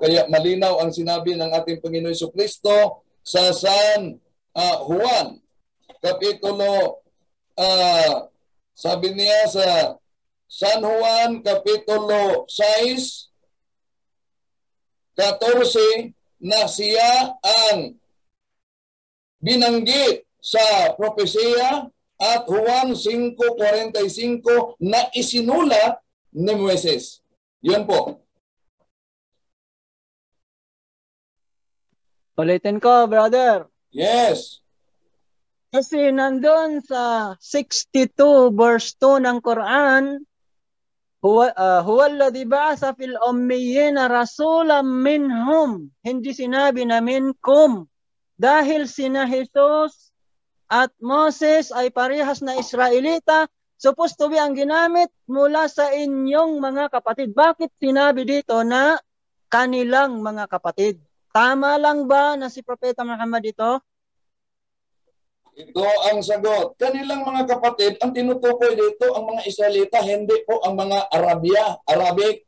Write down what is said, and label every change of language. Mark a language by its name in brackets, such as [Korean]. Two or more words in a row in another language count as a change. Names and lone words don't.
[Filipino] Kaya malinaw ang sinabi ng ating Panginoong Hesukristo sa San Juan, Kapitulo, sabi niya sa San Juan, Kapitulo 6, 14, na siya ang binanggit sa propesya at Juan 5:45 na isinulat ni Moises. Yun po. Ulitin ko, brother. Yes. Kasi nandun sa 62 verse 2 ng Quran, [Arabic] هو الذي بعث في الأميين رسولا منهم. [Filipino] Hindi sinabi na minkum. Dahil sina Jesus at Moses ay parehas na Israelita, supposed to be ang ginamit mula sa inyong mga kapatid. Bakit sinabi dito na kanilang mga kapatid? Tama lang ba na si Propeta Muhammad ito? Ito ang sagot. Kanilang mga kapatid, ang tinutukoy dito ang mga Israelita, hindi po ang mga Arabic.